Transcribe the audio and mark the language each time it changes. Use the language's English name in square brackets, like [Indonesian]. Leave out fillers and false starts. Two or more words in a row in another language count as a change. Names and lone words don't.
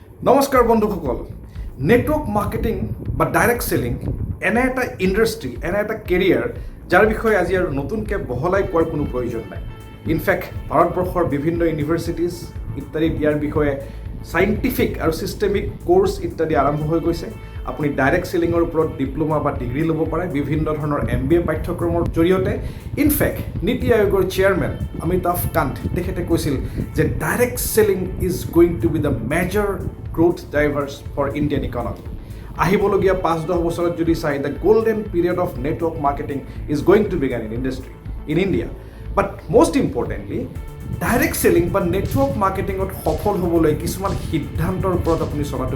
[Assamese] নমস্কাৰ বন্ধুসকল [English] network marketing [Assamese] বা [English] direct selling [Assamese] এনে এটা ইণ্ডাষ্ট্ৰী এনে এটা কেৰিয়াৰ যাৰ বিষয়ে আজি আৰু নতুনকৈ বহলাই কোৱাৰ কোনো প্ৰয়োজন নাই ইনফেক্ট ভাৰতবৰ্ষৰ বিভিন্ন ইউনিভাৰ্চিটিজ ইত্যাদি ইয়াৰ বিষয়ে সাইণ্টিফিক আৰু সিস্টেমিক কোৰ্স ইত্যাদি আৰম্ভ হৈ গৈছে আপুনি [English] direct sellingৰ [Assamese] ওপৰত ডিপ্লোমা বা ডিগ্ৰী ল'ব পাৰে বিভিন্ন ধৰণৰ MBA পাঠ্যক্ৰমৰ জৰিয়তে ইনফেক্ট নীতি আয়োগৰ চেয়াৰমেন অমিতাভ কান্ত তেখেতে কৈছিল যে [English] direct selling is going to be the major growth drivers for Indian economy [Assamese] আহিবলগীয়া 5-10 বছৰত যদি চাই [English] the golden period of network marketing is going to began in industry in India but most importantly direct selling [Assamese] বা [English] network marketingত [Assamese] সফল হ'বলৈ কিছুমান সিদ্ধান্তৰ ওপৰত আপুনি চলাটো